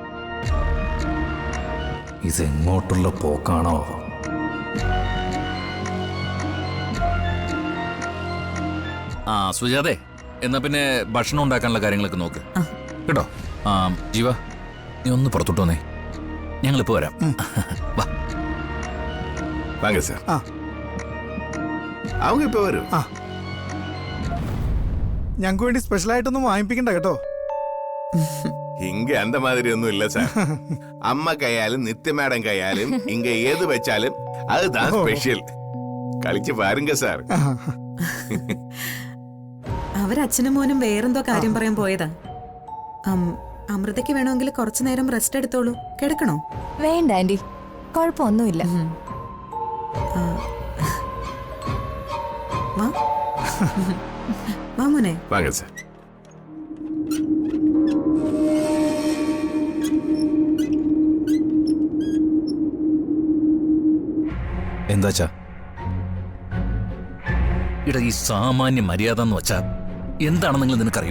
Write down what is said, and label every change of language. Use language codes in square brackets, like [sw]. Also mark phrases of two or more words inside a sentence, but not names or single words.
[ml] ഇതെങ്ങോട്ടുള്ള പോക്കാണോ? ആ സുജാതെ, എന്നാ പിന്നെ ഭക്ഷണം ഉണ്ടാക്കാനുള്ള കാര്യങ്ങളൊക്കെ നോക്ക് കേട്ടോ. ജീവ, നീ ഒന്ന് പുറത്തോട്ട് വന്നേ, ഞങ്ങളിപ്പോ വരാം. വാ. [ta] வாங்க சார். ஆ. அவங்க இப்ப வரும். [ml] ആ ഞങ്ങൾക്ക് വേണ്ടി സ്പെഷ്യലായിട്ടൊന്നും വാങ്ങിപ്പിക്കണ്ട കേട്ടോ. [ta] இங்க அந்த மாதிரி ஒன்றும் இல்ல சார். அம்மா கையாலும் நித்ய மேடம் கையாலும் இங்க எது வச்சாலும் அதுதான் ஸ்பெஷல். കളിച്ച് பாருங்க சார். [ml] അവരച്ഛനും മോനും വേറെന്തോ കാര്യം പറയാൻ പോയതാ. അമൃതയ്ക്ക് വേണമെങ്കിൽ കുറച്ചു നേരം റെസ്റ്റ് എടുത്തോളൂ. കിടക്കണോ? വേണ്ട ആന്റി, കുഴപ്പമൊന്നുമില്ല. വാ വാ മോനെ. [ta] வாங்க சார். [ml] എന്താച്ചാ? ഇട ഈ സാമാന്യ മര്യാദ എന്ന് വെച്ചാ എന്താണെന്നെങ്കിലും നിനക്കറിയൂ?